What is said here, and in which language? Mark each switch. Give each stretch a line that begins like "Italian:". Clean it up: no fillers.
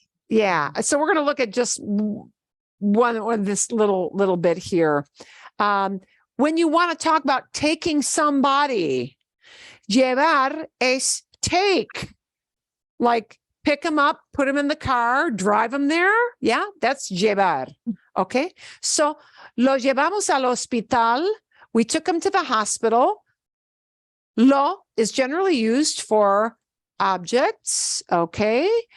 English: Yeah. So we're going to look at just one this little bit here. When you want to talk about taking somebody, llevar es take, like pick them up, put them in the car, drive them there. Yeah, that's llevar. Okay.
Spanish: So lo llevamos al hospital.
English: We took him to the hospital. Lo is generally used for objects. Okay.